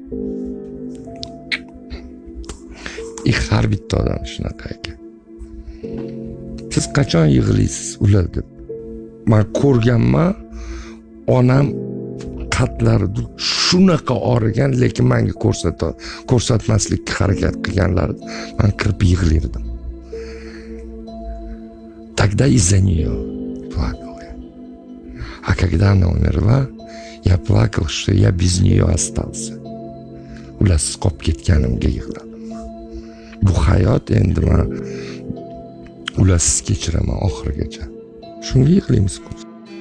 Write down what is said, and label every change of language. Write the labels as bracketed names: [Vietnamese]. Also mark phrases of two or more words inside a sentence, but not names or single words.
[Uzbek] Har bitta odam shunaqa ekan. Siz qachon yig'laysiz ular deb? Men ko'rganman, onam qatlarida shunaqa og'rigan, lekin menga ko'rsatmaslikka harakat qilganlarida men kirib yig'lardim. [Russian] Тогда из-за нее плакал я. А когда она умерла, я плакал, что я без нее остался. [Uzbek] Ularsiz qolib ketganimga yig'ladim. Bu hayot endi men ularsiz kechiraman oxirigacha. Shunga yig'laymiz-ku.